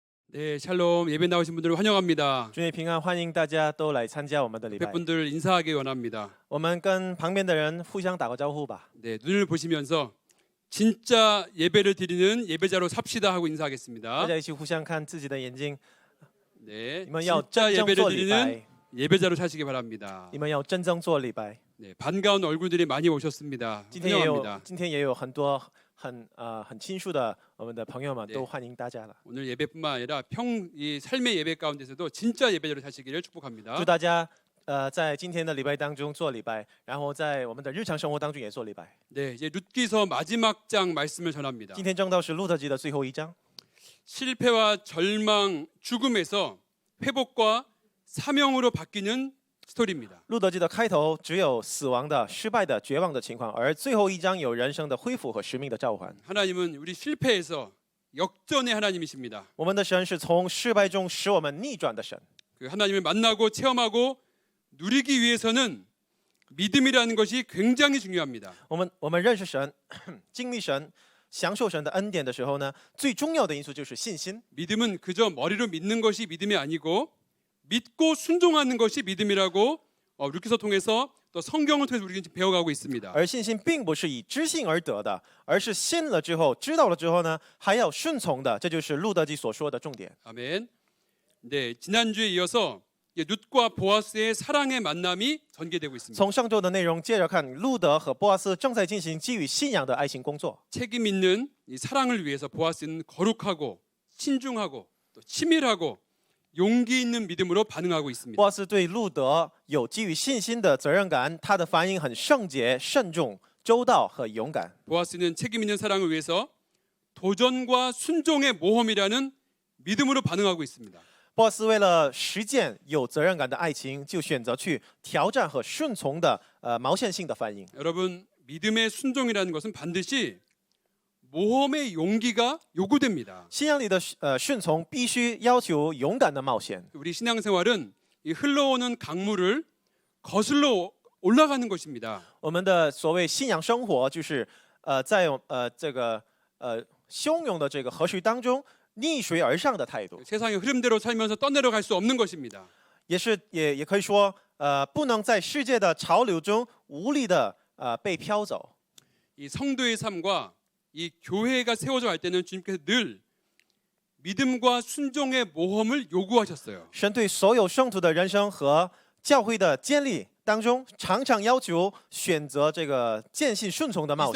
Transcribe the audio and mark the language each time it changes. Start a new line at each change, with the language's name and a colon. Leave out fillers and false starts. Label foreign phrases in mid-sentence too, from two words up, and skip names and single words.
Korean: 네, 샬롬 예배 나오신 분들을 환영합니다.
Chinese: 祝你平安，欢迎大家都来参加我们的礼拜。
Korean: 옆분들 인사하기 원합니다.
Chinese: 我们跟旁边的人互相打个招呼吧。
Korean: 네, 눈을 보시면서 진짜 예배를 드리는 예배자로 삽시다 하고
Chinese: 大
Korean: 인사하겠습니다.
Chinese: 家一起互相看自己的眼睛，
Korean: 네,
Chinese: 你们要
Korean: 진짜
Chinese: 真正
Korean: 예배를
Chinese: 做礼
Korean: 드리는
Chinese: 拜，
Korean: 예배자로 사시기 바랍니다.
Chinese: 你们要真正做礼拜。
Korean: 네, 반가운 얼굴들이 많이 오셨습니다.
Chinese: 今天也有
Korean: 환영합니다.
Chinese: 今天也有很多很亲疏的我们的朋友们
Korean: 네
Chinese: 都欢迎大家了。
Korean: 오늘 예배뿐만 아니라 이 삶의 예배 가운데서도 진짜 예배자로 사시기를 축복합니다.
Chinese: 祝大家在今天的礼拜当中做礼拜，然后在我们的日常生活当中也做礼拜。
Korean: 네, 이제 룻기서 마지막 장 말씀을 전합니다.
Chinese: 今天正道是路德记的最后一章，
Korean: 실패와 절망, 죽음에서 회복과 사명으로 바뀌는 스토리입니다.
Chinese: 路德记的开头只有死亡的、失败的、绝望的情况，而最后一章有人生的恢复和使命的召唤。
Korean: 하나님은 우리 실패에서 역전의 하나님이십니다.
Chinese: 我们的神是从失败中使我们逆转的神。
Korean: 그 하나님을 만나고 체험하고 누리기 위해서는 믿음이라는 것이 굉장히 중요합니다.
Chinese: 我们认识神、经历神、享受神的恩典的时候呢，最重要的因素就是信心。
Korean: 믿음은 그저 머리로 믿는 것이 믿음이 아니고 믿고 순종하는 것이 믿음이라고 룻기서 통해서 또 성경을 통해서 우리가 지금 배워가고 있습니다.
Chinese: 而信心并不是以知信而得的，而是信了之后、知道了之后呢，还要顺从的。这就是路德记所说的重点。
Korean: 아멘. 네, 지난주에 이어서 룻과 보아스의 사랑의 만남이 전개되고 있습니다.
Chinese: 从上周的内容接着看，路德和波阿斯正在进行基于信仰的爱情工作。
Korean: 책임 있는 이 사랑을 위해서 보아스는 거룩하고 신중하고 또 치밀하고 용기 있는 믿음으로 반응하고 있습니다.
Chinese: 波阿斯对路德有基于信心的责任感，他的反应很圣洁、慎重、周到和勇敢。
Korean: 보아스는 책임 있는 사랑을 위해서 도전과 순종의 모험이라는 믿음으로 반응하고 있습니다.
Chinese: 波阿斯为了实践有责任感的爱情，就选择去挑战和顺从的毛线性的反应。
Korean: 여러분, 믿음의 순종이라는 것은 반드시 모험의 용기가 요구됩니다.
Chinese: 信仰里的顺从必须要求勇敢的冒险。
Korean: 우리 신앙생활은 이 흘러오는 강물을 거슬러 올라가는 것입니다.
Chinese: 我们的所谓信仰生活，就是在这个汹涌的这个河水当中逆水而上的态度，
Korean: 세상의 흐름대로 살면서 떠내려갈 수 없는 것입니다.
Chinese: 也可以说不能在世界的潮流中无力的被飘走。
Korean: 이 성도의 삶과 이 교회가 세워져 갈 때는 주님께서 늘 믿음과 순종의 모험을 요구하셨어요.
Chinese: 神对所有圣徒的人生和教会的建立当中，常常要求选择这个坚信顺从的冒